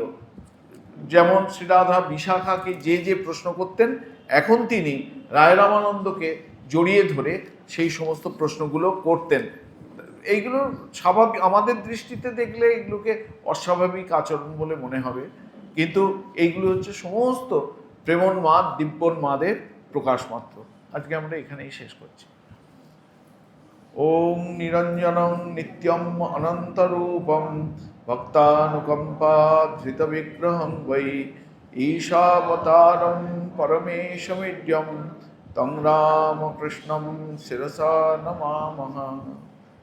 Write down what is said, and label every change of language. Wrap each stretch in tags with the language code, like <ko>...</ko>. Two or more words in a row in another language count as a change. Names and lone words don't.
<bn>যেমন শ্রীরাধা বিশাখাকে যে যে প্রশ্ন করতেন, এখন তিনি রায় রামানন্দকে জড়িয়ে ধরে সেই সমস্ত প্রশ্নগুলো করতেন। এইগুলো স্বাভাবিক, আমাদের দৃষ্টিতে দেখলে এগুলোকে অস্বাভাবিক আচরণ বলে মনে হবে, কিন্তু এইগুলো হচ্ছে সমস্ত প্রেমোন্মাদ দিব্যোন্মাদের প্রকাশ মাত্র। আজকে আমরা এখানেই শেষ করছি।</bn> <sa>ওম নিরঞ্জনং নিত্যম অনন্তরূপম ভক্তানুকম্পা ধৃত বিগ্রহং বৈ ঈশাবতারং পরমেশমিড্যম তং রামকৃষ্ণং শিরসা নমামহ।</sa>